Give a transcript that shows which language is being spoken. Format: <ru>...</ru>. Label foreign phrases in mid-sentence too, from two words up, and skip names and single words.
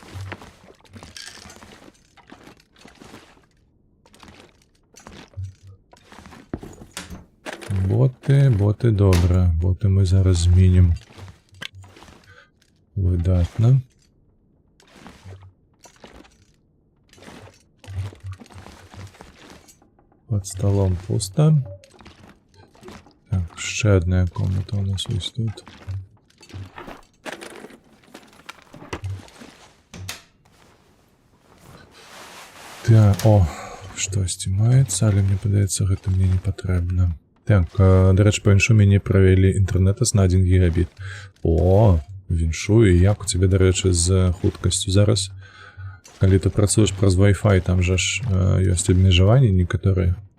<be>Боты, добра. Боты мы зараз зменім. Выдатна.</be> <ru>Под столом пусто.</ru> <uk>Так, ще одна комната у нас ось тут. Так, о,</uk> <be>штосьці маецца, але мне падаецца, гэта мне не патрэбна. Так, дарэчы, па-іншую мяне правялі інтэрнэтас на 1 гігабіт. О, віншую, як у цябе, дарэчы, з хуткасцю зараз. Калі ты працуеш праз Wi-Fi, там жа ж ёсць абмежаванні некаторыя.</be>